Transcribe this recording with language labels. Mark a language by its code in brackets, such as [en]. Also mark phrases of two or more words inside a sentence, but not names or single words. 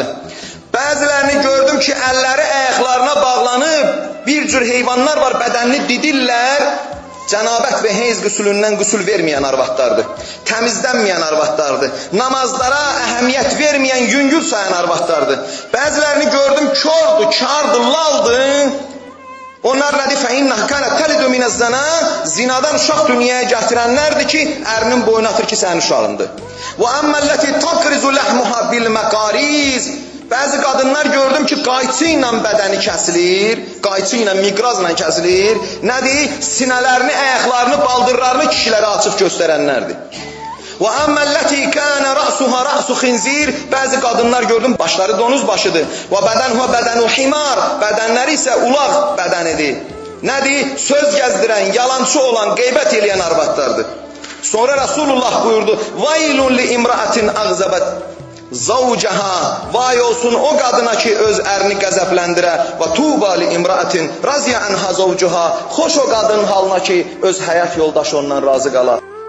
[az] Bəzilərini gördüm ki, əlləri ayaqlarına bağlanıb, bir cür heyvanlar var, bədənini didirlər, cənabət və heyz qüsulündən qüsul verməyən arvadlardır. Təmizlənməyən arvadlardır. Namazlara əhəmiyyət verməyən, yüngül sayan arvadlardır. Bəzilərini gördüm, kördur, kardır, laldır. Onlar nədir? [ar] فَاِنَّهْ كَانَ تَلِدُ مِنَ الزَّنَا [az] Zinadan uşaq dünyaya gətirənlərdir ki, ərinin boynu atır ki, sənin uşağındır. [ar] وَأَمَّا الَّتِي تَقْرِزُ لَحْمُهَا بِالْمَقَارِيزِ [az] Bəzi qadınlar gördüm ki, qayçı ilə bədəni kəsilir, qayçı ilə, miqrazla kəsilir. Nədir? Sinələrini, ayaqlarını, baldırlarını kişilərə açıq göstərənlərdir. [ar] وَأَمَّا الَّتِي كَانَ رَأْسُهَا رَأْسُ خِنْزِيرِ [az] Bəzi qadınlar gördüm, başları donuz başıdır. [ar] وَبَدَنْهُ بَدَنُ حِمَارِ [az] Bədənləri isə ulaq bədənidir. Nədir? Söz gəzdirən, yalancı olan, qeybət eləyən arvadlardır. Sonra Rasulullah buyurdu, [ar] وَيْلٌ لِإِمْرَأَةٍ أَغْزَبَتْ زوجها [az] vay olsun o qadına ki öz ərini qəzəbləndirə və [ar] طوبى لامرأة راضٍ عنها زوجها [az] xoş o qadının halına ki öz həyat yoldaşı ondan razı qalar.